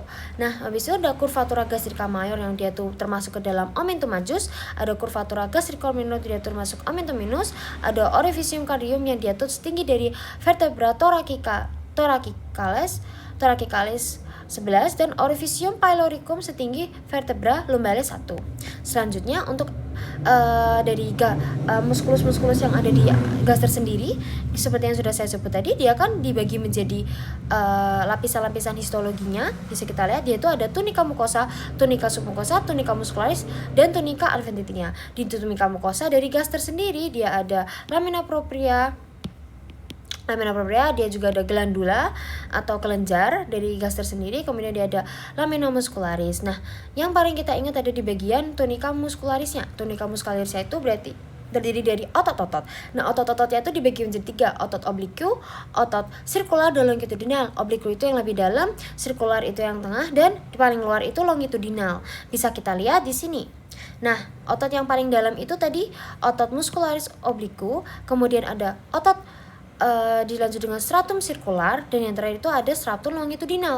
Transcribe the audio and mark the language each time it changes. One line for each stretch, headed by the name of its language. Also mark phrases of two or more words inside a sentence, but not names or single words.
Indonesian: Nah, habis itu ada
Latin: curvatura gastrica mayor
Indonesian: yang dia tuh termasuk ke dalam
Latin: omentum majus,
Indonesian: ada
Latin: curvatura gastrica minor
Indonesian: dia termasuk
Latin: omentum minus,
Indonesian: ada
Latin: orificium cardium
Indonesian: yang dia tuh setinggi dari
Latin: vertebra thoracicalis
Indonesian: 11 dan
Latin: orificium pyloricum
Indonesian: setinggi
Latin: vertebra lumbalis
Indonesian: 1. Selanjutnya untuk dari muskulus-muskulus yang ada di gaster sendiri, seperti yang sudah saya sebut tadi, dia kan dibagi menjadi lapisan-lapisan histologinya. Bisa kita lihat dia itu ada
Latin: tunica mucosa, tunica submucosa, tunica muscularis, dan tunica adventitia.
Indonesian: Di
Latin: tunica mucosa
Indonesian: dari gaster sendiri dia ada
Latin: lamina propria,
Indonesian: dia juga ada glandula atau kelenjar dari gaster sendiri, kemudian dia ada
Latin: lamina muscularis.
Indonesian: Nah, yang paling kita ingat ada di bagian
Latin: tunica muscularisnya. Tunica muscularisnya
Indonesian: itu berarti terdiri dari otot-otot. Nah, otot-ototnya itu dibagi menjadi 3, otot obliku, otot sirkular dan longitudinal. Obliku itu yang lebih dalam, sirkular itu yang tengah, dan di paling luar itu longitudinal. Bisa kita lihat di sini. Nah, otot yang paling dalam itu tadi otot muscularis obliku, kemudian ada otot dilanjut dengan stratum sirkular, dan yang terakhir itu ada stratum longitudinal.